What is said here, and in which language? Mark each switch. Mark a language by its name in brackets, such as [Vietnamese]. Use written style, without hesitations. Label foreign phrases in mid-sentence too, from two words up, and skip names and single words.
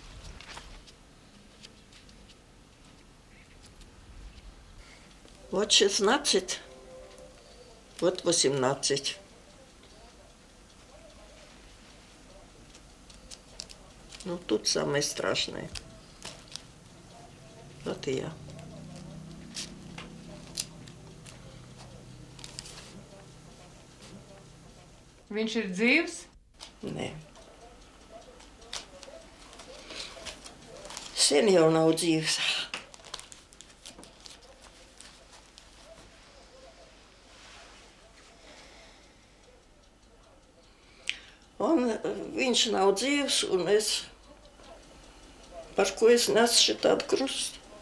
[Russian] Вот 16, вот 18. Ну, тут самое страшное. Вот и я. [Latvian] Viņš ir dzīvs? Nē. Sen jau nav dzīvs. Un viņš nav dzīvs, un es, par ko es nesu šitādu krustu.